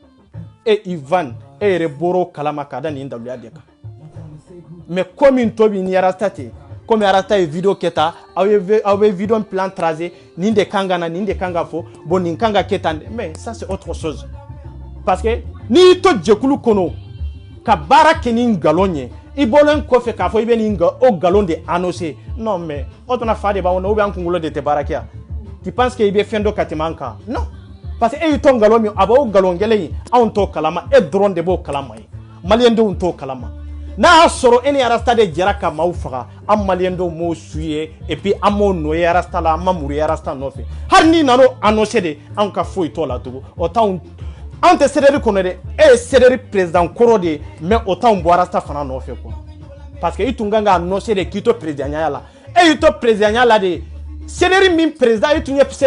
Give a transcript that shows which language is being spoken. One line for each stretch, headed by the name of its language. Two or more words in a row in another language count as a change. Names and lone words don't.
Bambara: e Ivan e yɛrɛ bɔr'o kalama k'a da nin daluya de kan mais ko min to bi ni arasta tɛ comme arasta ye vidéo kɛta aw bɛ vidéo plan tracer nin de kan ka na nin de kan ka fɔ bon nin kan ka kɛ tan
French: mais ça c'est autre chose parce que
Bambara: n'i to jɛkulu kɔnɔ ka baara kɛ ni nkalon ye i bɔlen kɔfɛ k'a fɔ i bɛ nin o nkalon de annoncer
French: non mais
Bambara: o tuma fa de b'anw na
French: ou bien
Bambara: an kunkolo de tɛ baara kɛ yan tu
French: penses que
Bambara: i bɛ fɛn dɔ ka tɛmɛ an kan
French: non parce que
Bambara: e y'i to nkalon min a b'o nkalon kelen in anw t'o kalama e dɔrɔn de b'o kalama ye maliyɛndenw t'o kalama n'a y'a sɔrɔ e ni arasta de jɛra ka maaw faga an maliyɛndenw m'o su ye
French: et puis
Bambara: an m'o nɔ ye arasta la an ma muru ye arasta nɔfɛ hali n'i nan'o annoncer de anw ka foyi t'o la tugun o t'anw anw tɛ CDR kɔnɔ dɛ e ye CDR président kɔrɔ de ye mais o t'anw bɔ arasta fana nɔfɛ quoi parce que i tun kan ka annoncer de k'i to présidentya la e y'i to présidentya la de CDR min président i tun ye